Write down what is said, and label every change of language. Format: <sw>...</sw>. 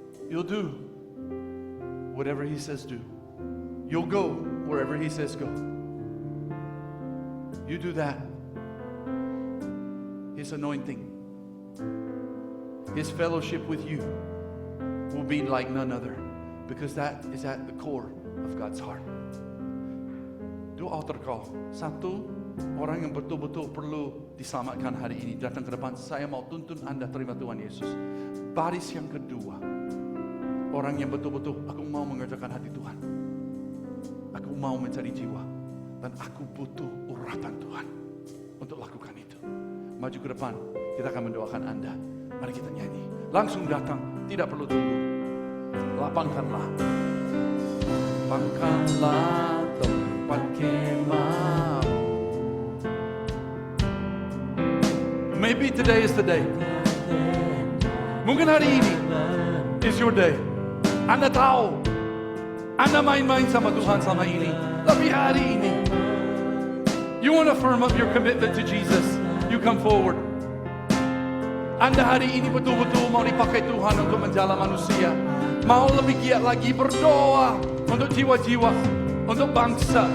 <en>You'll do whatever He says do. You'll go wherever He says go. You do that. His anointing, His fellowship with you will be like none other. Because that is at the core of God's heart. Do altar call.</en> <id>Satu, orang yang betul-betul perlu diselamatkan hari ini datang ke depan. Saya mau tuntun Anda terima Tuhan Yesus. Baris yang kedua, orang yang betul-betul aku mau mengerjakan hati Tuhan. Aku mau mencari jiwa. Dan aku butuh urapan Tuhan untuk lakukan itu. Maju ke depan, kita akan mendoakan Anda. Mari kita nyanyi. Langsung datang, tidak perlu tunggu. Lapangkanlah. Lapangkanlah tempat kemah.</id> <en>Maybe today is the day.</en> <id>Mungkin hari ini</id> <en>is your day.</en> <id>Anda tahu, Anda main-main sama Tuhan selama ini. Tapi hari ini,</id> <en>you want to firm up your commitment to Jesus. You come forward.</en> <id>Anda hari ini betul-betul mau dipakai Tuhan untuk menjala manusia. Mau lebih giat lagi berdoa untuk jiwa-jiwa, untuk bangsa.</id>